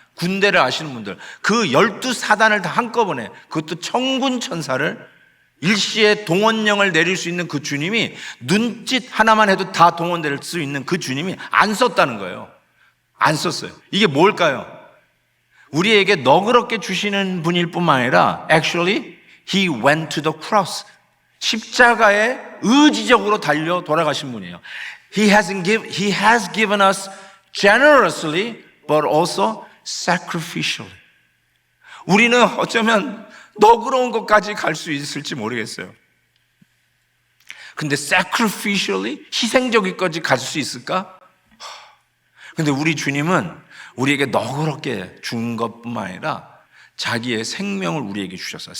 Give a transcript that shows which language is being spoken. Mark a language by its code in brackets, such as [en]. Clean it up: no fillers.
[ko] 군대를 아시는 분들. 그 12사단을 다 한꺼번에, 그것도 천군 천사를 일시에 동원령을 내릴 수 있는 그 주님이 눈짓 하나만 해도 다 동원될 수 있는 그 주님이 안 썼다는 거예요. 안 썼어요. 이게 뭘까요? 우리에게 너그럽게 주시는 분일 뿐만 아니라 [en] actually he went to the cross. [ko] 십자가에 의지적으로 달려 돌아가신 분이에요. [en] He has given us generously but also sacrificially. [ko] 우리는 어쩌면 너그러운 것까지 갈 수 있을지 모르겠어요. 근데 sacrificially 희생적일까지 갈 수 있을까? 근데 우리 주님은 우리에게 너그럽게 준 것뿐만 아니라 자기의 생명을 우리에게 주셨어요.